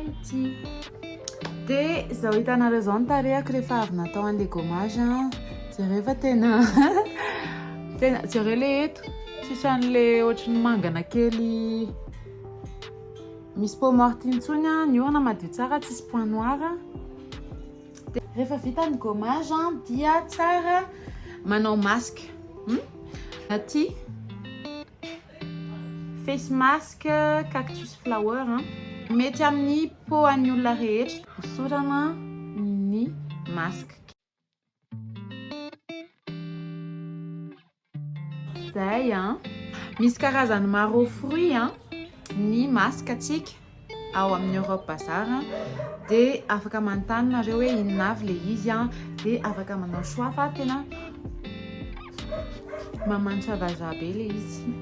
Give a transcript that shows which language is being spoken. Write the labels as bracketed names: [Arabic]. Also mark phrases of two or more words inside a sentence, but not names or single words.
[Malagasy] ity dia izao hitanareo zao ny tarehiko rehefa avy natao an'le gommage jereo fa tena jereo le eto tsisy an'le ohatry ny mangana kely misy [French] peau morte [Malagasy] intsony ny orana madio tsara tsisy [French] point noir [Malagasy] dia rehefa vita ny gommage dia tsara manao masque aty [English] face mask cactus flower [Malagasy] mety amin'ny peau an'ny olona rehetra hosorana ny masque zay Misy karazany maro fruit ny masaka atsika ao amin'ny Europe Bazar dia afaka manontany nareo hoe inona avy le izy dia afaka manao choix fa tena mamanitra vazaha be le izy.